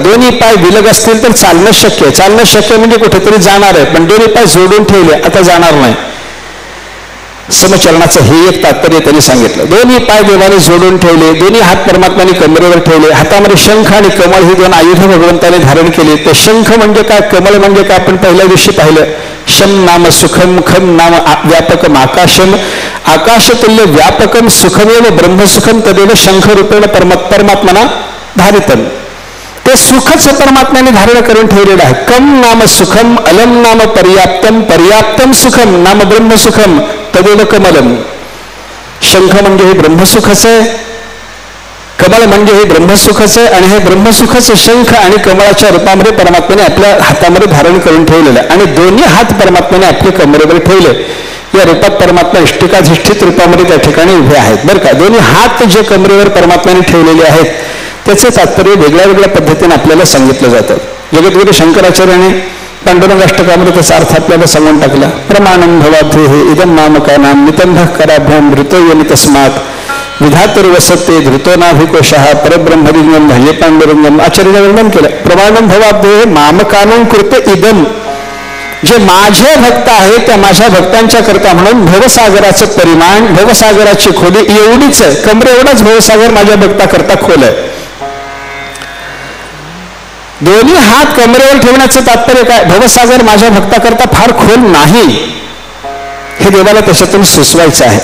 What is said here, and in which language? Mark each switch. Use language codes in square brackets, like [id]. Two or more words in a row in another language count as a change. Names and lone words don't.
[mr] दोन्ही पाय विलग असतील तर चालणं शक्य आहे. चालणं शक्य म्हणजे कुठेतरी जाणार आहे, पण दोन्ही पाय जोडून ठेवले आता जाणार नाही. समचरणाचं हे एक तात्पर्य त्यांनी सांगितलं. दोन्ही पाय देवाने जोडून ठेवले, दोन्ही हात परमात्म्याने कमरेवर ठेवले, हातामध्ये शंख आणि कमळ ही दोन आयुध भगवंताने धारण केले. ते शंख म्हणजे काय, कमळ म्हणजे काय, आपण पहिल्या दिवशी पाहिलं. [sa] शम नाम सुखम, खम नाम व्यापकम आकाशम, आकाशतुल्य व्यापकम सुखमेव ब्रह्मसुखम तदेव शंख रूपेण परमात्मना धारितम. [mr] ते सुखच परमात्म्याने धारण करून ठेवलेलं आहे. [sa] कम नाम सुखम, अलम नाम पर्याप्तम, पर्याप्तम सुखम नाम ब्रह्मसुखम तदेव कमलम. [mr] शंख म्हणजे हे ब्रह्मसुखच आहे, कमळ म्हणजे हे ब्रह्मसुखच आहे, आणि हे ब्रह्मसुखच शंख आणि कमळाच्या रूपामध्ये परमात्म्याने आपल्या हातामध्ये धारण करून ठेवलेलं आहे. आणि दोन्ही हात परमात्म्याने आपल्या कमरेवर ठेवले. या रूपात परमात्मा इष्टिकाधिष्ठित रूपामध्ये त्या ठिकाणी उभे आहेत बरं का. दोन्ही हात जे कमरेवर परमात्म्याने ठेवलेले आहेत त्याचे तात्पर्य वेगळ्या वेगळ्या पद्धतीने आपल्याला सांगितलं जातं. जगद्गुरु शंकराचार्याने पांडुरंगाष्टकामध्ये त्याचा अर्थ आपल्याला सांगून टाकला. [sa] प्रमाणम भवाध्ये हे इदम नामकानाम नितंभ कराभ्याम धृतोयनी तस्मात विधातुर वसते धृतो नाभिकोशः परब्रह्मलिंगम भजे पांडुरंगम. [mr] आचार्याने वर्णन केलं. [sa] प्रमाणम भवाध्ये मामकानं कृते इदम, [mr] जे माझे भक्त आहेत त्या माझ्या भक्तांच्या करता म्हणून भवसागराचं परिमाण, भवसागराची खोली एवढीच आहे. कमरे एवढाच भवसागर माझ्या भक्ता करता खोल आहे. दोन्ही हात कमरेवर ठेवण्याचं तात्पर्य काय, भवसागर माझ्या भक्ताकरता फार खोल नाही हे देवाला त्याच्यातून सुचवायचं आहे.